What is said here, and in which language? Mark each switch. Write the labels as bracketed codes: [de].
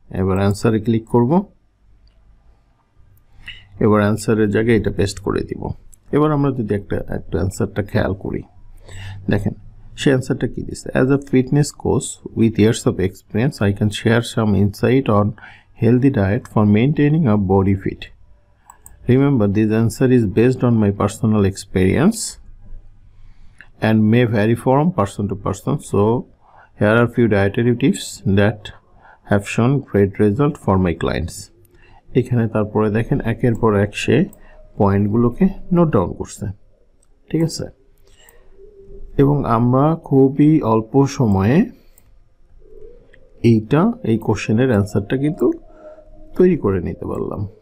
[bn] এবার অ্যান্সারে ক্লিক করব, এবার অ্যান্সারের জায়গায় এটা পেস্ট করে দিব। এবার আমরা যদি একটা অ্যান্সারটা খেয়াল করি, দেখেন সে অ্যান্সারটা কি দিচ্ছে, [en] As a fitness coach with years of experience I can share some insight on healthy diet for maintaining a body fit. Remember, this answer is based on my personal experience and may vary from person to person. So, here are few dietary tips that have shown great result for my clients. [bn] এখানে তারপরে দেখেন একের পর এক সে পয়েন্টগুলোকে note down করছে, ঠিক আছে। এবং আমরা খুবই অল্প সময়ে এই কোশ্চেনের অ্যান্সারটা কিন্তু তৈরি করে নিতে পারলাম।